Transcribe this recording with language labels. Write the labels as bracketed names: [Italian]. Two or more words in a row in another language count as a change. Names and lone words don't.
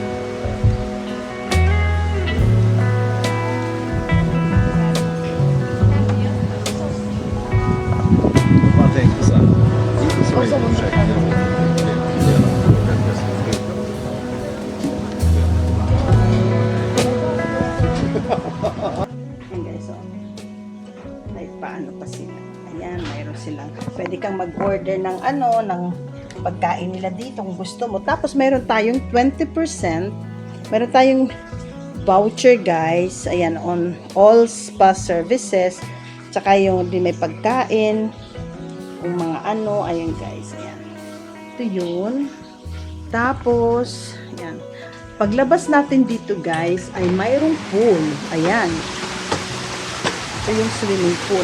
[Swedish] Man tänkte så här, inte så mycket projekt. [Filipino] Ayan guys, so. Ay, paano pa sila? Ayan, mayroon silang. Pwede kang mag-order ng ng pagkain nila dito kung gusto mo. Tapos mayroon tayong 20%. Mayroon tayong voucher guys. Ayan, [English] on all spa services. [Filipino] Tsaka yung di may pagkain. Yung mga ayan guys. Ayan. Ito yun. Tapos, ayan. Paglabas natin dito guys, ay mayroong pool. Ayan. Ito yung [English] swimming pool.